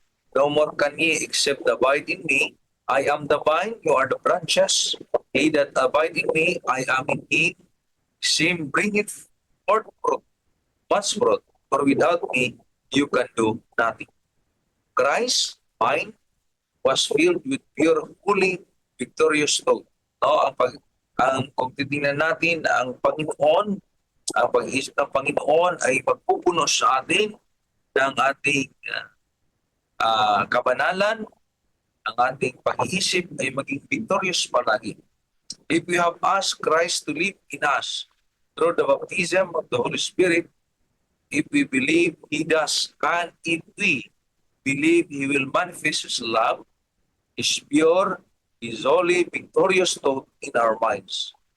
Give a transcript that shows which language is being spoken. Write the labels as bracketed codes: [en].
[en] No more can ye except abide in me. I am the vine, you are the branches. He that abide in me, I am in him. Same bringeth forth fruit, much fruit, for without me you can do nothing. Christ, vine, was filled with pure, holy, victorious thought. [tl] No, kung titingnan natin, ang Panginoon, ang pag-iisip ng Panginoon ay magpupuno sa atin ng ating kabanalan, ang ating pag-iisip ay maging victorious palagi. [en] If we have asked Christ to live in us through the baptism of the Holy Spirit, if we believe He does, and if we believe He will manifest His love, His pure, His holy, victorious thought in our minds.